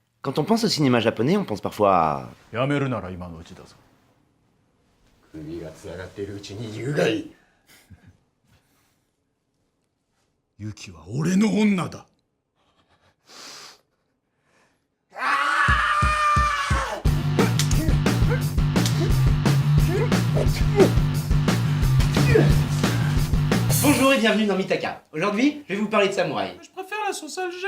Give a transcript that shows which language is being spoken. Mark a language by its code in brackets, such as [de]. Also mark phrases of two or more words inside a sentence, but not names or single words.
[fr] Quand on pense au cinéma japonais, on pense parfois à... [ja] やめるなら今のうちだぞ。首がつながってるうちに言うがいい。ユキは俺の女だ。 [fr] Bonjour et bienvenue dans Mitaka. Aujourd'hui, je vais vous parler de samouraï. Je préfère la sauce Alger.